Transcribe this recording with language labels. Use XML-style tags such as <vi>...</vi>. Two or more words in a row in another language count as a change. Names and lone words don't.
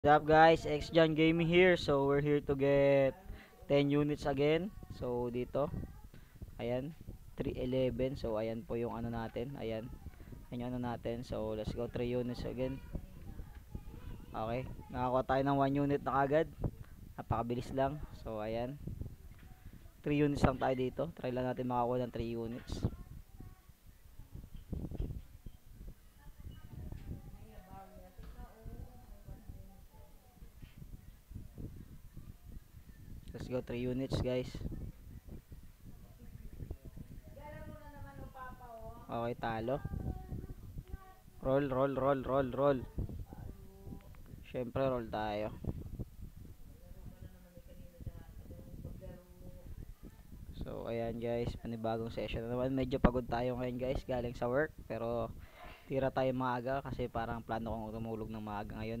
<en>What's up guys, X-John Gaming here. So we're here to get 10 units again.</en> <tl>So dito, ayan, 311. So ayan po yung ano natin. Ayan, yung ano natin.</tl> <en>So let's go 3 units again.</en> <tl>Okay, nakakuha tayo ng 1 unit na kagad. Napakabilis lang. So ayan, 3 units lang tayo dito. Try lang natin makakuha ng 3 units.</tl> <en>Let's go 3 units guys.</en> <tl>Okay, talo.</tl> <en>Roll, roll, roll, roll, roll.</en> <tl>Syempre roll tayo. So ayan guys, panibagong session na naman. Medyo pagod tayo ngayon guys, galing sa work. Pero tira tayo maaga kasi parang plano kong tumulog ng maaga ngayon.</tl>